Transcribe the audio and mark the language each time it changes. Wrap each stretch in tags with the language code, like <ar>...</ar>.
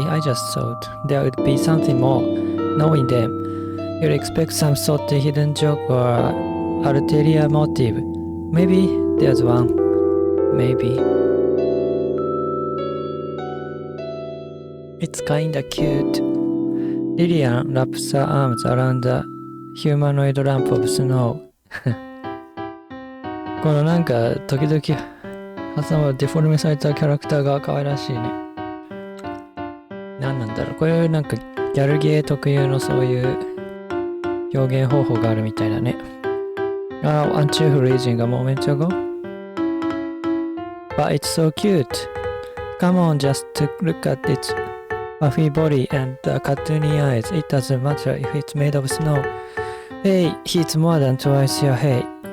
<en>I just thought there would be something more. Knowing them, you'd expect some sort of hidden joke or ulterior motive. Maybe there's one. Maybe. It's kinda cute. Lillian wraps her arms around the humanoid lamp of snow.</en> <ja>このなんか時々挟まるデフォルメされたキャラクターが可愛らしいね。何なんだろう。こういうなんかギャルゲー特有のそういう表現方法があるみたいだね。</ja> <en>Aren't you freezing a moment ago? But it's so cute. Come on, just to look at its puffy body and the cartoony eyes. It doesn't matter if it's made of snow. Hey, he's more than twice your height.</en>